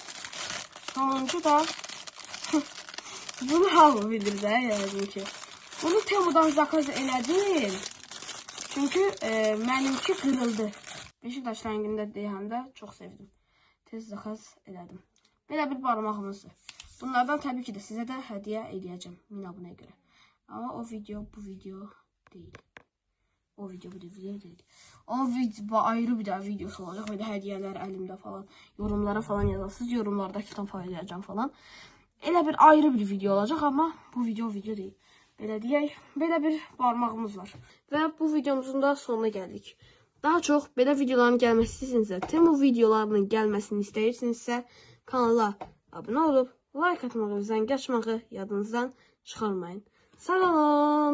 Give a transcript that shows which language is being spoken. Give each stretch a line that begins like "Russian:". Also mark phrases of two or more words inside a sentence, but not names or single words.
Azerbaijani: Sonuncu da bunu hamı bilir də, yəni ki. Bunu Temu'dan zakaz elədim. Çünkü mənimki qırıldı. Beşiktaş rəngində deyəndə çox sevdim. Tez zakaz elədim. Belə bir barmağımızdır. Bunlardan təbii ki də sizə də hədiyyə eləyəcəm 1000 abunəyə görə.
Turkish: Ama o video bu video değil. O video bu video değil. O video ayrı bir daha videosu olacak. Böyle hediyeler elimde falan. Yorumlara falan yazarsınız. Yorumlarda kitap paylaşacağım falan.
Azerbaijani: Elə bir
Turkish: ayrı bir video olacak ama bu video değil.
Azerbaijani: Belə deyək, belə bir barmağımız var. Və bu videomuzun da sonuna gəldik. Daha çox belə videoların gəlməsini istəyirsinizsə, Temu videolarının gəlməsini istəyirsinizsə, kanala abunə olub, like atmağı, zəng açmağı yadınızdan çıxarmayın.